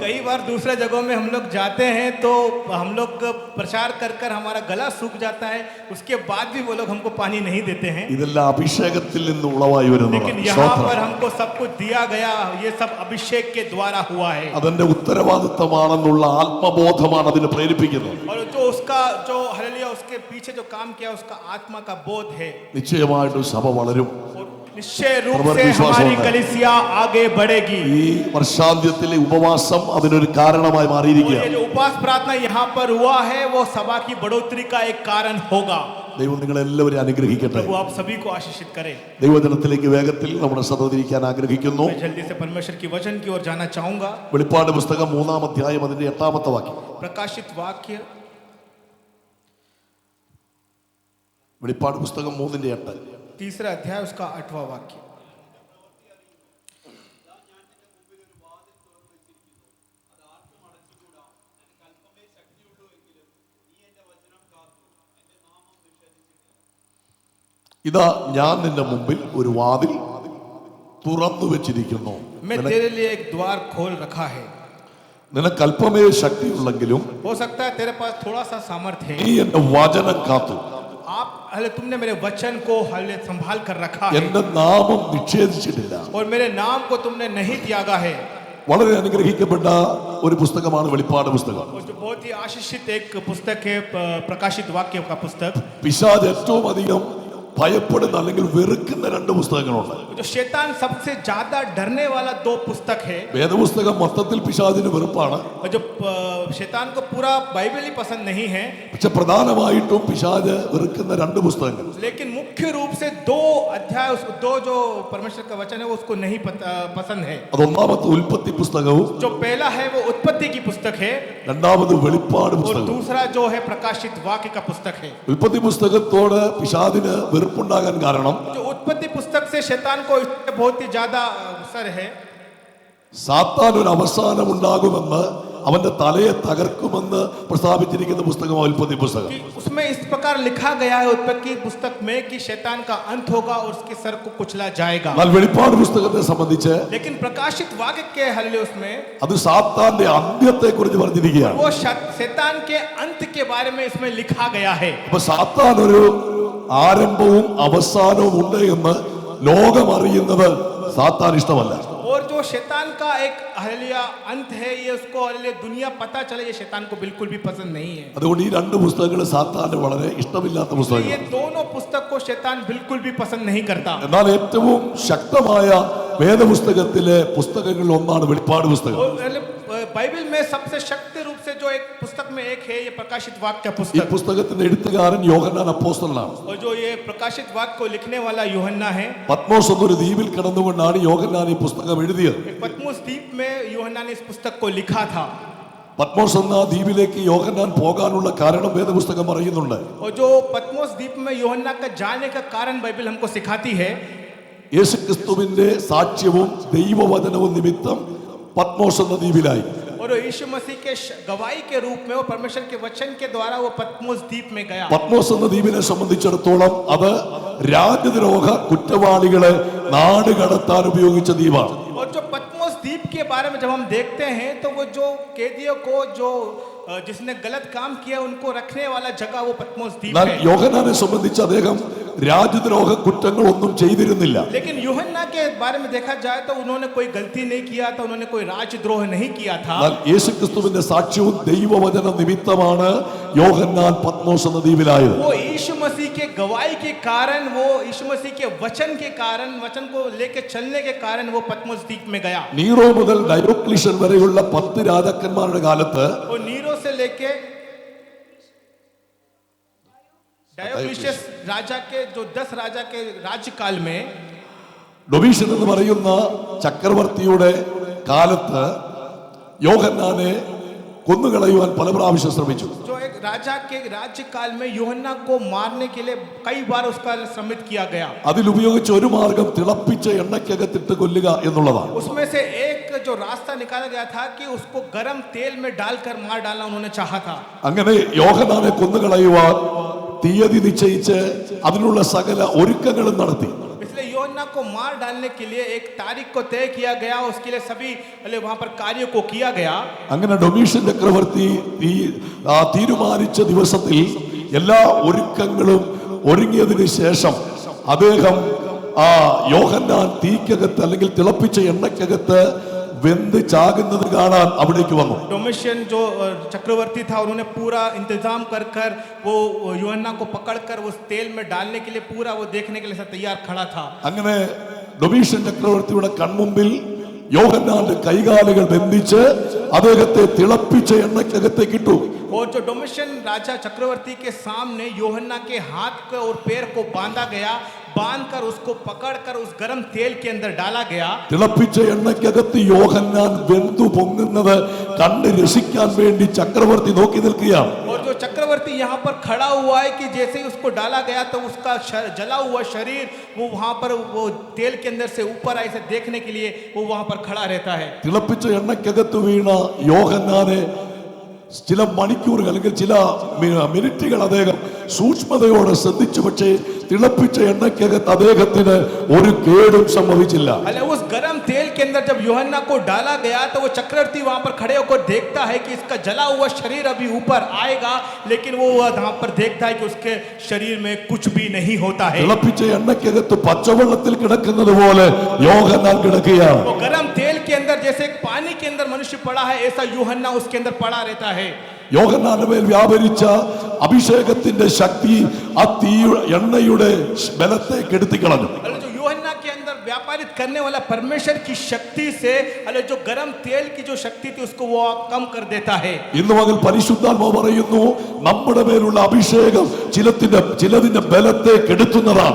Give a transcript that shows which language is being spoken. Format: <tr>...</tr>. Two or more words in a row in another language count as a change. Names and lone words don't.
<hi>कई बार दूसरे जगहों में हम लोग जाते हैं तो हम लोग प्रचार कर कर हमारा गला सूख जाता है, उसके बाद भी वो लोग हमको पानी नहीं देते हैं.</hi> <ml>ഇതെല്ലാം അഭിഷേകത്തിൽ നിന്ന് ഉളവായി വരുന്നതാണ്.</ml> <hi>लेकिन यहाँ पर हमको सब कुछ दिया गया, ये सब अभिषेक के द्वारा हुआ है.</hi> <ml>അതിന്റെ ഉത്തരവാദിത്തമാണെന്നുള്ള ആത്മബോധമാണ് അതിനെ പ്രേരിപ്പിക്കുന്നത്.</ml> <hi>और जो उसका जो हालेलुया उसके पीछे जो काम किया, उसका आत्मा का बोध है.</hi> <ml>നിശ്ചയമായിട്ടും സഭ വളരും.</ml> <hi>और निश्चय रूप से हमारी कलीसिया आगे बढ़ेगी.</hi> <ml>ഈ വർഷാന്ത്യത്തിലെ ഉപവാസം അതിനൊരു കാരണമായി മാറിയിരിക്കുകയാണ്.</ml> <hi>ये जो उपवास प्रार्थना यहाँ पर हुआ है, वो सभा की बढ़ोतरी का एक कारण होगा.</hi> <ml>ദൈവം നിങ്ങളെല്ലാവരെയും അനുഗ്രഹിക്കട്ടെ.</ml> <hi>प्रभु आप सभी को आशीषित करे.</hi> <ml>ദൈവജനത്തിലേക്ക് വേഗത്തിൽ നമ്മുടെ സഹോദരിക്കാൻ ആഗ്രഹിക്കുന്നു.</ml> <hi>मैं जल्दी से परमेश्वर की वचन की ओर जाना चाहूंगा.</hi> <ml>വെളിപ്പാട് പുസ്തകം 3-ാം അധ്യായം അതിന്റെ 8-ാമത്തെ വാക്യം.</ml> <hi>प्रकाशित वाक्य</hi> <ml>വെളിപ്പാട് പുസ്തകം 3:8.</ml> <hi>3रा अध्याय उसका 8वां वाक्य.</hi> <ml>ഇതാ ഞാൻ നിന്റെ മുമ്പിൽ ഒരു വാതിൽ തുറന്നു വെച്ചിരിക്കുന്നു.</ml> <hi>मैं तेरे लिए एक द्वार खोल रखा है.</hi> <ml>നിനക്ക് അല്പമേ ശക്തിയുള്ളെങ്കിലും</ml> <hi>हो सकता है तेरे पास थोड़ा सा सामर्थ्य है.</hi> <ml>നീ എന്റെ വചനം കാത്തു</ml> <hi>तुमने मेरे वचन को संभाल कर रखा है,</hi> <ml>എന്റെ നാമം നിഷേധിച്ചിട്ടില്ല.</ml> <hi>और मेरे नाम को तुमने नहीं त्यागा है.</hi> <ml>വളരെ അനുഗ്രഹിക്കപ്പെട്ട ഒരു പുസ്തകമാണ് വെളിപ്പാട് പുസ്തകം.</ml> <hi>जो बहुत ही आशीषित एक पुस्तक है, प्रकाशित वाक्य का पुस्तक.</hi> <ml>പിശാച് ഏറ്റവും അധികം ഭയപ്പെടുന്ന അല്ലെങ്കിൽ വെറുക്കുന്ന 2 പുസ്തകങ്ങളുണ്ട്.</ml> <hi>जो शैतान सबसे ज्यादा डरने वाला 2 पुस्तक है.</hi> <ml>വേദപുസ്തകം മൊത്തത്തിൽ പിശാചിന് വെറുപ്പാണ്.</ml> <hi>और जो शैतान को पूरा बाइबल ही पसंद नहीं है,</hi> <ml>പക്ഷെ പ്രധാനമായിട്ടും പിശാച് വെറുക്കുന്ന 2 പുസ്തകങ്ങൾ.</ml> <hi>लेकिन मुख्य मुख्य रूप से दो अध्याय, दो जो परमेश्वर का वचन है वो उसको नहीं पसंद है।</hi> <ml>അതൊന്നാമത്തെ ഉൽപ്പത്തി പുസ്തകവും</ml> <hi>जो पहला है वो उत्पत्ति की पुस्तक है</hi> <ml>രണ്ടാമത് വെളിപ്പാട്</ml> <hi>और</hi> <ml>പുസ്തകവും.</ml> <hi>दूसरा जो है प्रकाशित वाक्य का पुस्तक है।</hi> <ml>ഉൽപ്പത്തി പുസ്തകത്തോട് പിശാചിന് വെറുപ്പുണ്ടാകാൻ കാരണം</ml> <hi>जो उत्पत्ति पुस्तक से शैतान को इससे बहुत ही ज्यादा असर है।</hi> <ml>സാത്താൻ ഒരു അവസാനം ഉണ്ടാകുമെന്ന് അവന്റെ തലയെ തകർക്കുമെന്ന് പ്രസ്താവിച്ചിരിക്കുന്ന പുസ്തകമാണ് ഉൽപ്പത്തി പുസ്തകം.</ml> <hi>कि उसमें इस प्रकार लिखा गया है उत्पत्ति पुस्तक में कि शैतान का अंत होगा और उसके सर को कुचला जाएगा।</hi> <ml>എന്നാൽ വെളിപ്പാട് പുസ്തകത്തെ സംബന്ധിച്ച്</ml> <hi>लेकिन प्रकाशित वाक्य के हल्ले उसमें</hi> <ml>അത് സാത്താന്റെ അന്ത്യത്തെ കുറിച്ച് പറഞ്ഞിരിക്കുകയാണ്.</ml> <hi>वो शैतान के अंत के बारे में इसमें लिखा गया है।</hi> <ml>അപ്പൊ സാത്താൻ ഒരു ആരംഭവും അവസാനവും ഉണ്ട് എന്ന് ലോകം അറിയുന്നത് സാത്താൻ ഇഷ്ടമല്ല.</ml> <hi>और जो शैतान का एक हलिया अंत है ये उसको हलिया दुनिया पता चले ये शैतान को बिल्कुल भी पसंद नहीं है।</hi> <ml>അതുകൊണ്ട് ഈ രണ്ട് പുസ്തകങ്ങൾ സാത്താന് വളരെ ഇഷ്ടമില്ലാത്ത</ml> <hi>ये</hi> <ml>പുസ്തകങ്ങൾ.</ml> <hi>दोनों पुस्तक को शैतान बिल्कुल भी पसंद नहीं करता।</hi> <ml>എന്നാൽ ഏറ്റവും ശക്തമായ വേദപുസ്തകത്തിലെ പുസ്തകങ്ങളിൽ ഒന്നാണ് വെളിപ്പാട് പുസ്തകം.</ml> <hi>बाइबल में सबसे शक्ति रूप से जो एक पुस्तक में एक है ये प्रकाशित वाक्य का</hi> <ml>ഈ</ml> <hi>पुस्तक।</hi> <ml>പുസ്തകത്തിന്റെ എഴുത്തുകാരൻ യോഹന്നാൻ അപ്പോസ്തലനാണ്.</ml> <hi>और जो ये प्रकाशित वाक्य को लिखने वाला यूहन्ना है।</hi> <ml>പത്മോസ് എന്നൊരു ദ്വീപിൽ കിടന്നുകൊണ്ടാണ് യോഹന്നാൻ ഈ പുസ്തകം എഴുതിയത്.</ml> <hi>पतमुस द्वीप में यूहन्ना ने इस पुस्तक को लिखा था।</hi> <ml>പത്മോസ് എന്ന ദ്വീപിലേക്ക് യോഹന്നാൻ പോകാനുള്ള കാരണം വേദപുസ്തകം പറയുന്നുണ്ട്.</ml> <hi>और जो पतमुस द्वीप में यूहन्ना का जाने का कारण बाइबल हमको सिखाती है।</hi> <ml>യേശുക്രിസ്തുവിന്റെ സാക്ഷ്യവും ദൈവവചനവും നിമിത്തം പത്മോസ് എന്ന ദ്വീപിലായി.</ml> <hi>और यीशु मसीह के गवाही के रूप में वो परमेश्वर के वचन के द्वारा वो पतमुस द्वीप में गया।</hi> <ml>പത്മോസ് എന്ന ദ്വീപിനെ സംബന്ധിച്ചിടത്തോളം അത് രാജ്യദ്രോഹ കുറ്റവാളികളെ നാട് കടത്താൻ ഉപയോഗിച്ച ദ്വീപാണ്.</ml> <hi>और जो पतमुस द्वीप के बारे में जब हम देखते हैं तो वो जो कैदियों को जो जिसने गलत काम किया उनको रखने वाला जगह वो पतमुस द्वीप</hi> <ml>എന്നാൽ</ml> <hi>है।</hi> <ml>യോഹന്നാനെ സംബന്ധിച്ച് അദ്ദേഹം രാജ്യദ്രോഹ കുറ്റങ്ങൾ ഒന്നും ചെയ്തിരുന്നില്ല.</ml> <hi>लेकिन यूहन्ना के बारे में देखा जाए तो उन्होंने कोई गलती नहीं किया था, उन्होंने कोई राजद्रोह नहीं किया था।</hi> <ml>എന്നാൽ യേശുക്രിസ്തുവിന്റെ സാക്ഷ്യവും ദൈവവചന നിമിത്തമാണ് യോഹന്നാൻ പത്മോസ് എന്ന ദ്വീപിലായത്.</ml> <hi>वो यीशु मसीह के गवाही के कारण, वो यीशु मसीह के वचन के कारण, वचन को लेके चलने के कारण वो पतमुस द्वीप में गया।</hi> <ml>നീറോ മുതൽ ഡയോക്ലീഷ്യൻ വരെയുള്ള 10 രാജാക്കന്മാരുടെ കാലത്ത്</ml> <hi>वो नीरो से लेके डायोक्लिशियस राजा के जो 10 राजा के राज्यकाल में</hi> <ml>ഡൊമീഷ്യൻ എന്ന് പറയുന്ന ചക്രവർത്തിയുടെ കാലത്ത് യോഹന്നാനെ കൊന്നുകളയുവാൻ പല പ്രാവശ്യം ശ്രമിച്ചു.</ml> <hi>जो एक राजा के राज्यकाल में यूहन्ना को मारने के लिए कई बार उसका श्रमित किया गया।</hi> <ml>അതിലുപയോഗിച്ച ഒരു മാർഗം തിളപ്പിച്ച എണ്ണയ്ക്കകത്തിട്ട് കൊല്ലുക എന്നുള്ളതാണ്.</ml> <hi>उसमें से एक जो रास्ता निकाला गया था कि उसको गरम तेल में डालकर मार डालना उन्होंने चाहा था।</hi> <ml>അങ്ങനെ യോഹന്നാനെ കൊന്നുകളയുവാൻ തീയതി നിശ്ചയിച്ച് അതിനുള്ള സകല ഒരുക്കങ്ങളും നടത്തി.</ml> <hi>इसलिए यूहन्ना को मार डालने के लिए एक तारीख को तय किया गया, उसके लिए सभी वहां पर कार्यों को किया गया।</hi> <ml>അങ്ങനെ ഡൊമീഷ്യൻ ചക്രവർത്തി തീരുമാനിച്ച ദിവസത്തിൽ എല്ലാ ഒരുക്കങ്ങളും ഒരുങ്ങിയതിനു ശേഷം അദ്ദേഹം യോഹന്നാൻ തീക്കകത്ത് അല്ലെങ്കിൽ തിളപ്പിച്ച എണ്ണയ്ക്കകത്ത് വെന്ത് ചാകുന്നത് കാണാൻ അവിടേക്ക് വന്നു.</ml> <hi>डोमिशियन जो चक्रवर्ती था उन्होंने पूरा इंतजाम कर कर वो यूहन्ना को पकड़कर उस तेल में डालने के लिए पूरा वो देखने के लिए तैयार खड़ा था।</hi> <ml>അങ്ങനെ ഡൊമീഷ്യൻ ചക്രവർത്തിയുടെ കൺമുമ്പിൽ യോഹന്നാന്റെ കൈകാലുകൾ ബന്ധിച്ച് അദ്ദേഹത്തെ തിളപ്പിച്ച എണ്ണയ്ക്കകത്തേക്ക് ഇട്ടു.</ml> <hi>और जो डोमिशियन राजा चक्रवर्ती के सामने यूहन्ना के हाथ को और पैर को बांधा गया, बांधकर उसको पकड़कर उस गरम तेल के अंदर डाला गया।</hi> <ml>തിളപ്പിച്ച എണ്ണയ്ക്കകത്ത് യോഹന്നാൻ വെന്തു പൊങ്ങുന്നത് കണ്ട് രസിക്കാൻ വേണ്ടി ചക്രവർത്തി നോക്കി നിൽക്കുകയാണ്.</ml> <hi>और जो चक्रवर्ती यहाँ पर खड़ा हुआ है कि जैसे ही उसको डाला गया तो उसका जला हुआ शरीर वो वहां पर वो तेल के अंदर से ऊपर आए से देखने के लिए वो वहां पर खड़ा रहता है।</hi> <ml>തിളപ്പിച്ച എണ്ണയ്ക്കകത്ത് വീണ യോഹന്നാനെ ചില മണിക്കൂറുകൾ അല്ലെങ്കിൽ ചില മിനിറ്റുകൾ അദ്ദേഹം സൂക്ഷ്മതയോടെ ശ്രദ്ധിച്ചു. പക്ഷേ തിളപ്പിച്ച എണ്ണയ്ക്കകത്ത് അദ്ദേഹത്തിന് ഒരു കേടും സംഭവിച്ചില്ല.</ml> <hi>उस गरम तेल के अंदर जब यूहन्ना को डाला गया तो वो चक्रवर्ती वहां पर खड़े होकर देखता है कि इसका जला हुआ शरीर अभी ऊपर आएगा, लेकिन वो वहां पर देखता है कि उसके शरीर में कुछ भी नहीं होता है।</hi> <ml>തിളപ്പിച്ച എണ്ണയ്ക്കകത്ത് പച്ചവെള്ളത്തിൽ കിടക്കുന്നത് പോലെ യോഹന്നാൻ കിടക്കുകയാണ്.</ml> <hi>वो गरम तेल के अंदर जैसे एक पानी के अंदर मनुष्य पड़ा है ऐसा यूहन्ना उसके अंदर पड़ा रहता है।</hi> <ml>യോഹന്നാന്റെ മേൽ വ്യാപരിച്ച അഭിഷേകത്തിന്റെ ശക്തി ആ തീ എണ്ണയുടെ ബലത്തെ കെടുത്തിക്കളഞ്ഞു.</ml> <hi>जो यूहन्ना के अंदर व्यापारित करने वाला परमेश्वर की शक्ति से अरे जो गरम तेल की जो शक्ति थी उसको वो कम कर देता है।</hi> <ml>ഇന്ന് പകൽ പരിശുദ്ധാത്മാവ് പറയുന്നു നമ്മുടെ മേലുള്ള അഭിഷേകം ചിലതിന്റെ ബലത്തെ കെടുത്തുന്നതാണ്.</ml>